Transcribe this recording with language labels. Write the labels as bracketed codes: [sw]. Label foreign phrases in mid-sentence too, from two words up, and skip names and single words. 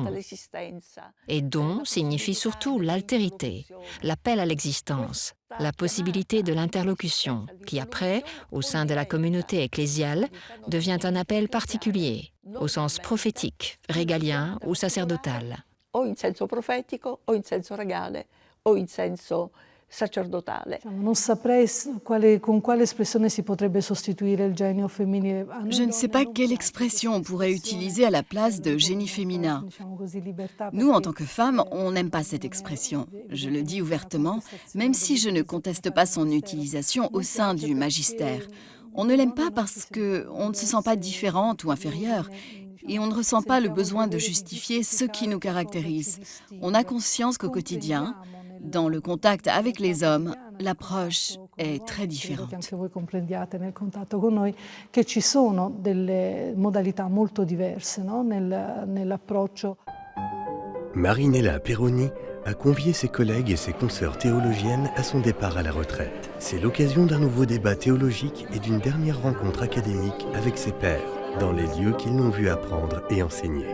[fr] Et don signifie surtout l'altérité, l'appel à l'existence, la possibilité de l'interlocution, qui après, au sein de la communauté ecclésiale, devient un appel particulier, au sens prophétique, régalien ou sacerdotal. [it] O in senso profetico, o in senso regale, o in senso sacerdotale. Non saprei con quale espressione si potrebbe sostituire il genio femminile. [fr] Je ne sais pas quelle expression on pourrait utiliser à la place de génie féminin. Nous, en tant que femmes, on n'aime pas cette expression. Je le dis ouvertement, même si je ne conteste pas son utilisation au sein du magistère. On ne l'aime pas parce qu'on ne se sent pas différente ou inférieure. Et on ne ressent pas le besoin de justifier ce qui nous caractérise. On a conscience qu'au quotidien, dans le contact avec les hommes, l'approche est très différente. [it] Anche voi comprendiate nel contatto con noi che ci sono delle modalità molto diverse, no? Nell'approccio. [fr] Marinella Perroni a convié ses collègues et ses consoeurs théologiennes à son départ à la retraite. C'est l'occasion d'un nouveau débat théologique et d'une dernière rencontre académique avec ses pairs, dans les lieux qu'ils l'ont vu apprendre et enseigner.